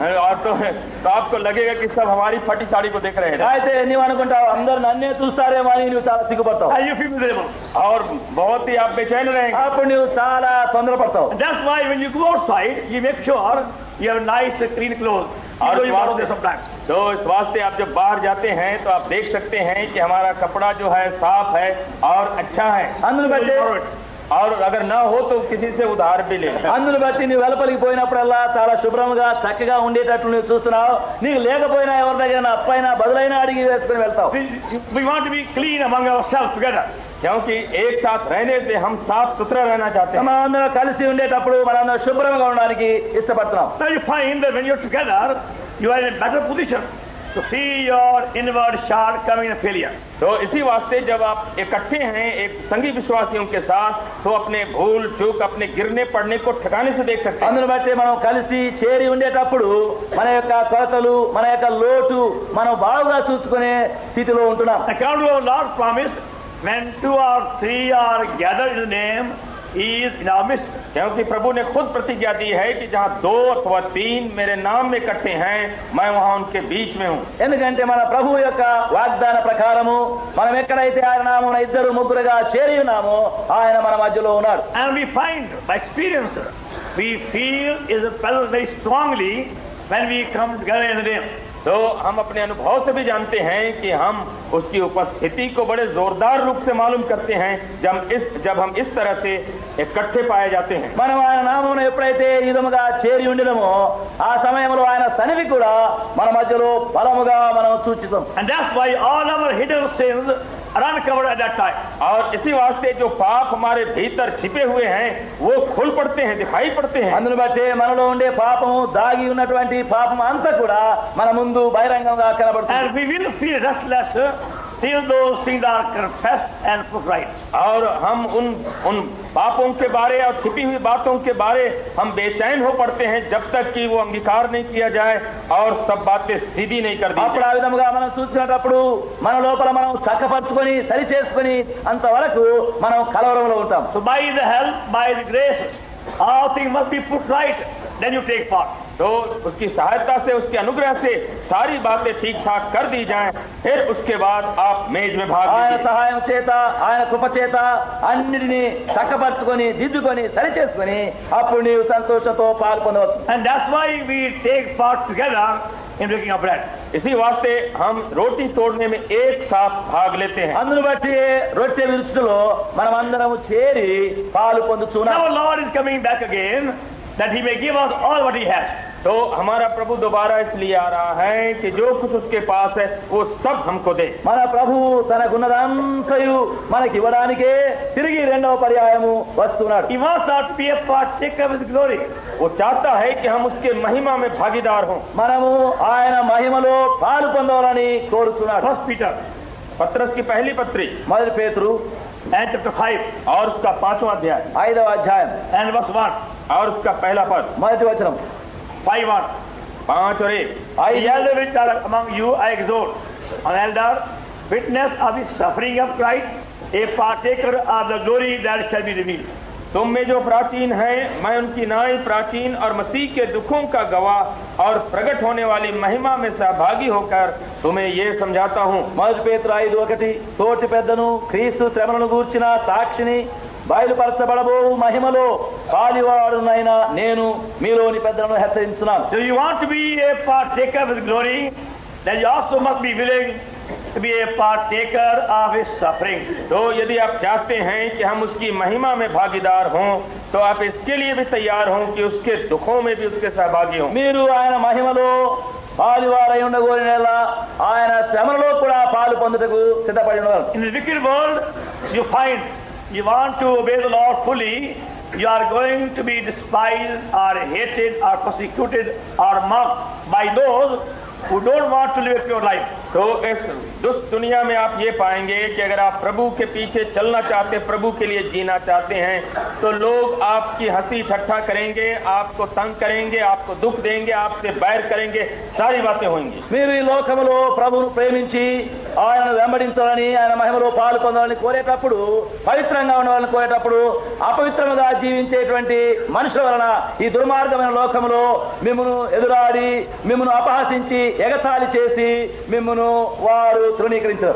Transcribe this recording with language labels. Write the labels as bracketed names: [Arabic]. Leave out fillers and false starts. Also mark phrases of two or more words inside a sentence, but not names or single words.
[Hindi] और तो आपको लगेगा कि सब हमारी फटी साड़ी को देख रहे हैं [Telugu] అయితే నీవు అనుకుంటావు అందరు నన్నే చూస్తారేమో అని నువ్వు చాలా సిగ్గుపడతావు. [English] And you feel miserable. [Hindi] और बहुत ही आप बेचैन रहेंगे। [Telugu] అప్పుడు నువ్వు చాలా తొందరపడతావు. [English] And that's why when you go outside, you make sure you have nice, clean clothes. [Hindi] और [English] You borrow them sometimes. [Hindi] तो इस वास्ते आप जब बाहर जाते हैं तो आप देख सकते हैं कि हमारा कपड़ा जो है साफ है और अच्छा है। [Telugu] అందును బట్టి [Hindi] और अगर ना हो तो किसी से उधार भी ले। [Telugu] అందును బట్టి నువ్వు వెలుపలికి పోయినప్పుడల్లా చాలా శుభ్రంగా చక్కగా ఉండేటట్లు నువ్వు చూస్తున్నావు. నీకు లేకపోయినా ఎవరి దగ్గర అప్పైనా బదులైనా అడిగి వేసుకుని వెళ్తావు. [English] We want to be clean among ourselves together. [Hindi] क्योंकि एक साथ रहने से हम साफ सुथरा रहना चाहते हैं। [Telugu] మనందరం కలిసి ఉండేటప్పుడు మనందరం శుభ్రంగా ఉండడానికి ఇష్టపడుతున్నాం. [English] Now you find that when you're together, you are in a better position to see your inward shortcoming and failure. [Hindi] तो इसी वास्ते जब आप इकट्ठे हैं एक संगी विश्वासियों के साथ तो अपने भूल चूक अपने गिरने पड़ने को ठिकाने से देख सकते हैं। [Telugu] అందును బట్టి మనం కలిసి చేరి ఉండేటప్పుడు మన యొక్క కొరతలు మన యొక్క లోటు మనం బాగుగా చూసుకునే స్థితిలో ఉంటున్నాం. [English] According to our Lord's promise, when 2 or 3 are gathered in His name, He is in our midst. [Hindi] क्योंकि प्रभु ने खुद प्रतिज्ञा दी है कि जहाँ 2 अथवा 3 मेरे नाम में इकट्ठे हैं मैं वहाँ उनके बीच में हूँ। [Telugu] ఎందుకంటే మన ప్రభు యొక్క వాగ్దాన ప్రకారము మనం ఎక్కడైతే ఆయన నామమున 2-3 చేరి ఉన్నామో ఆయన మన మధ్యలో ఉన్నాడు. [English] And we find by experience, we feel His presence very strongly when we come together in the name. [Hindi] तो हम अपने अनुभव से भी जानते हैं कि हम उसकी उपस्थिति को बड़े जोरदार रूप से मालूम करते हैं जब हम इस तरह से इकट्ठे पाए जाते हैं। [Telugu] మనం ఆయన నామమున ఎప్పుడైతే ఈ విధముగా చేరి ఉండినమో ఆ సమయంలో ఆయన సన్నిధి కూడా మన మధ్యలో బలముగా మనం సూచిస్తాం. [English] And that's why all our hidden sins are uncovered at that time. [Hindi] और इसी वास्ते जो पाप हमारे भीतर छिपे हुए हैं वो खुल पड़ते हैं, दिखाई पड़ते हैं। [Telugu] అందును బట్టి మనలో ఉండే పాపము దాగి ఉన్నటువంటి పాపం అంతా కూడా మన ముందు బహిరంగంగా కనబడుతుంది. [English] And we will feel restless till those things are confessed and put right. [Hindi] और हम उन पापों के बारे और छिपी हुई बातों के बारे हम बेचैन हो पड़ते हैं जब तक कि वो अंगीकार नहीं किया जाए और सब बातें सीधी नहीं कर दी [Telugu] అప్పుడు ఆ విధముగా మనం చూసినప్పుడు మన లోపల మనం చక్కపరుచుకొని సరి చేసుకొని అంతవరకు మనం కలవరంలో ఉంటాం. [English] So by the help, by the grace, all things must be put right. Then you take part. [Hindi] तो उसकी सहायता से, उसके अनुग्रह से सारी बातें ठीक ठाक कर दी जाएं, फिर उसके बाद आप मेज में भाग [Telugu] ఆయన [Hindi] लीजिए. [Telugu] సహాయం చేత ఆయన కృప చేత అన్నిటినీ చక్కపరుచుకొని దిద్దుకొని సరి చేసుకొని అప్పుడు నీవు సంతోషంతో పాల్గొనవచ్చు. [English] And that's why we take part together in breaking of bread. [Hindi] इसी वास्ते हम रोटी तोड़ने में एक साथ भाग लेते हैं. [Telugu] అందును బట్టి రొట్టె విరుచులో మనం అందరం చేరి పాలు పొందుచున్నాం. [English] Now Lord is coming back again that He may give us all what He has. [Hindi] तो हमारा प्रभु दोबारा इसलिए आ रहा है कि जो कुछ उसके पास है वो सब हमको दे. [Telugu] మన ప్రభు తనకున్నదంతయు మనకి ఇవ్వడానికే తిరిగి రెండవ పర్యాయము వస్తున్నాడు. [English] He wants us to be a partaker of His glory. [Hindi] वो चाहता है कि हम उसके महिमा में भागीदार हों. [Telugu] మనము ఆయన మహిమలో పాలు పొందాలని కోరుచున్నాడు. [English] First Peter [Hindi] पत्रस की पहली पत्री [Telugu] మొదటి పేతురు [English] and chapter 5 [Hindi] और उसका 5वां अध्याय [Telugu] 5వ అధ్యాయం [English] and verse 1. [Hindi] और उसका पहला पद [Telugu] మొదటి వచనం 5:1. [Hindi] 5 और 1. [English] The elder which are among you I exhort, an elder, witness of the suffering of Christ, a partaker of the glory that shall be revealed. [Hindi] तुम में जो प्राचीन है, मैं उनकी नाई प्राचीन और मसीह के दुखों का गवाह और प्रकट होने वाली महिमा में सहभागी होकर तुम्हें ये समझाता हूँ. [Telugu] మొదటి పేతురు 5:1 తోటి పెద్దను క్రీస్తు శ్రమలను గూర్చిన సాక్షిని బయలుపరచబడబో మహిమలో పాలివాడునైనా నేను మీలోని పెద్దలను హెచ్చరించున్నాను. [English] So you want to be a partaker of His glory, then you also must be willing to be a partaker of His suffering. [Hindi] तो यदि आप चाहते हैं कि हम उसकी महिमा में भागीदार हों तो आप इसके लिए भी तैयार हों कि उसके दुखों में भी उसके सहभागी हों. [Telugu] మీరు ఆయన మహిమలో పాలువారై ఉండగోరినలా ఆయన శ్రమలో కూడా పాలు పొందుటకు సిద్ధపడి ఉండగలరు. [English] In this wicked world, you find you want to obey the Lord fully, you are going to be despised or hated or persecuted or mocked by those who don't want to live a pure life. [Hindi] तो इस दुष्ट दुनिया में आप ये पाएंगे कि अगर आप प्रभु के पीछे चलना चाहते, प्रभु के लिए जीना चाहते हैं, तो लोग आपकी हंसी ठट्ठा करेंगे, आपको तंग करेंगे, आपको दुख देंगे, आपसे बैर करेंगे, सारी बातें होंगी. [Telugu] మీరు ఈ లోకములో ప్రభువును ప్రేమించి ఆయనను వెంబడించాలని ఆయన మహిమలో పాలు పొందాలని కోరేటప్పుడు, పవిత్రంగా ఉండాలని కోరేటప్పుడు అపవిత్రముగా జీవించేటువంటి మనుషుల వలన ఈ దుర్మార్గమైన లోకములో మిమ్మును ఎదురాడి మిమ్మును అపహసించి ఎగతాళి చేసి మిమ్మును వారు తృణీకరించారు.